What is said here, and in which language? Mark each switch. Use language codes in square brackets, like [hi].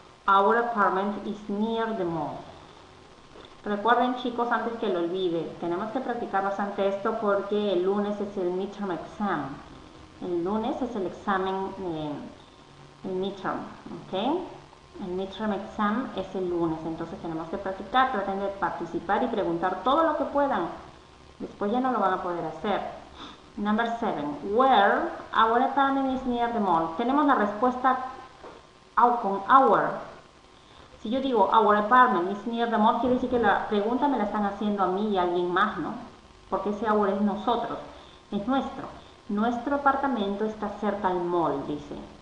[en] Our apartment is near the mall. [es] Recuerden, chicos, antes que lo olvide, tenemos que practicar bastante esto porque el lunes es el midterm exam. El lunes es el examen, el midterm, ¿ok? El midterm exam es el lunes, entonces tenemos que practicar, traten de participar y preguntar todo lo que puedan. Después ya no lo van a poder hacer. [en] Number 7. Where our apartment is near the mall. [es] Tenemos la respuesta con our. Si yo digo [en] our apartment is near the mall, [es] quiere decir que la pregunta me la están haciendo a mí y a alguien más, ¿no? Porque ese our es nosotros, es nuestro. Nuestro apartamento está cerca al mall, dice.